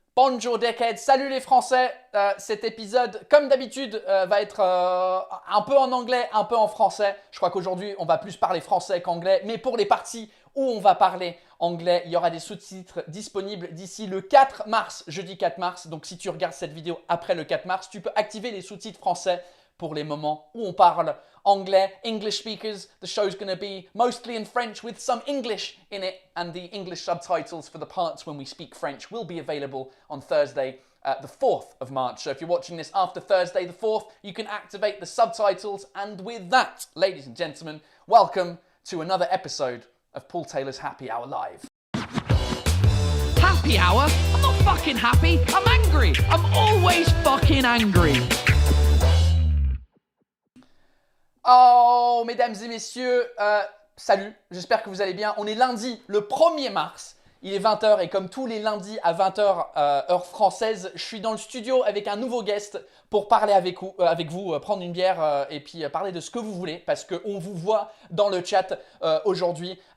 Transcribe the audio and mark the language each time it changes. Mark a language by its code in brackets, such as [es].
[fr] Bonjour dickheads, salut les Français. Cet épisode, comme d'habitude, va être un peu en anglais, un peu en français. Je crois qu'aujourd'hui, on va plus parler français qu'anglais. Mais pour les parties où on va parler anglais, il y aura des sous-titres disponibles d'ici le 4 mars, jeudi 4 mars. Donc si tu regardes cette vidéo après le 4 mars, tu peux activer les sous-titres français pour les moments où on parle anglais. [en] English speakers, the show's going to be mostly in French with some English in it, and the English subtitles for the parts when we speak French will be available on Thursday, the 4th of March. So if you're watching this after Thursday the 4th, you can activate the subtitles. And with that, ladies and gentlemen, welcome to another episode of Paul Taylor's Happy Hour Live. Happy hour? I'm not fucking happy. I'm angry. I'm always fucking angry. [fr] Oh, mesdames et messieurs, salut, j'espère que vous allez bien. On est lundi, le 1er mars, il est 20h et comme tous les lundis à 20h, heure française, je suis dans le studio avec un nouveau guest pour parler avec vous, prendre une bière et puis parler de ce que vous voulez parce qu'on vous voit dans le chat aujourd'hui.